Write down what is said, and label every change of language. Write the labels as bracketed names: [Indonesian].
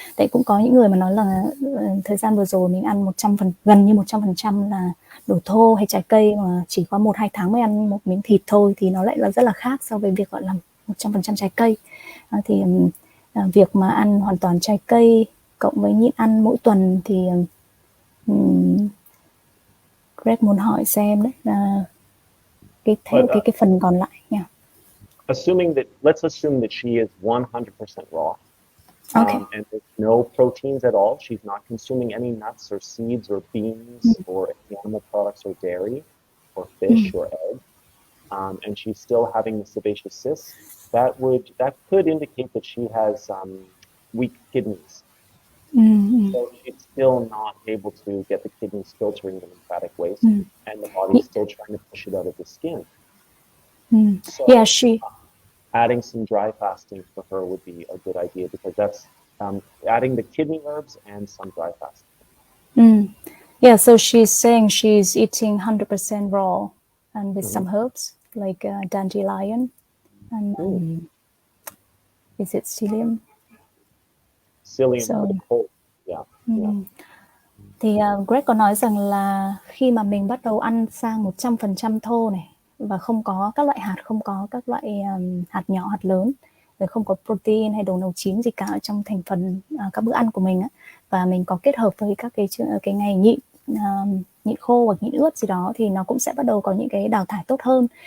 [Vietnamese] Tại cũng có những người mà nói là thời gian vừa rồi mình ăn gần như 100% là đồ thô hay trái cây, mà chỉ có 1-2 tháng mới ăn một miếng thịt thôi, thì nó lại là rất là khác so với việc gọi là 100% trái cây. Thì việc mà ăn hoàn toàn trái cây cộng với nhịn ăn mỗi tuần thì Greg muốn hỏi xem đấy là cái phần còn lại nha. [English] Let's assume that she is 100% raw. Okay. And there's no proteins at all. She's not consuming any nuts or seeds or beans or any animal products or dairy or fish or egg. And she's still having the sebaceous cysts. That could indicate that she has weak kidneys. So she's still not able to get the kidneys filtering the lymphatic waste, and the body's still trying to push it out of the skin. So adding some dry fasting for her would be a good idea, because that's adding the kidney herbs and some dry fasting. Yeah, so she's saying she's eating 100% raw and with some herbs like dandelion and is it psyllium? Psyllium for the cold. Yeah. [Vietnamese] Thì Greg có nói rằng là khi mà mình bắt đầu ăn sang 100% thô này, và không có các loại hạt, không có các loại hạt nhỏ, hạt lớn, rồi không có protein hay đồ nấu chín gì cả ở trong thành phần các bữa ăn của mình á, và mình có kết hợp với các cái ngày nhịn khô hoặc nhịn ướt gì đó, thì nó cũng sẽ bắt đầu có những cái đào thải tốt hơn.